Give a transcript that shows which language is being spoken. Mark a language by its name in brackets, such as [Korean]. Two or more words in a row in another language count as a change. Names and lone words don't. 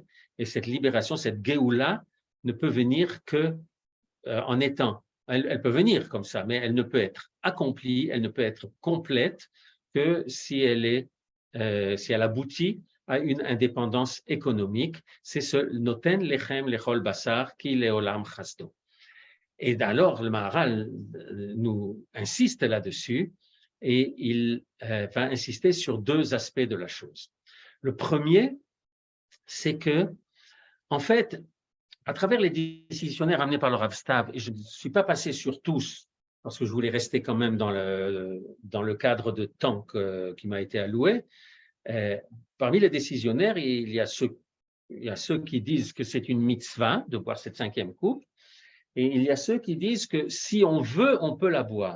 [French] Et cette libération, cette Géoula, ne peut venir que en étant, elle peut venir comme ça, mais elle ne peut être accomplie, elle ne peut être complète que si elle aboutit à une indépendance économique. C'est ce [Hebrew] נותן לחם לכל בשר כי לעולם חסדו. [French] Et alors, le Maharal nous insiste là-dessus et il va insister sur 2 aspects de la chose. Le premier, c'est que, en fait, à travers les décisionnaires amenés par le Rav Stav, et je ne suis pas passé sur tous, parce que je voulais rester quand même dans le cadre de temps qui m'a été alloué, parmi les décisionnaires, il y a ceux qui disent que c'est une mitzvah de boire cette 5e coupe, et il y a ceux qui disent que si on veut, on peut la boire.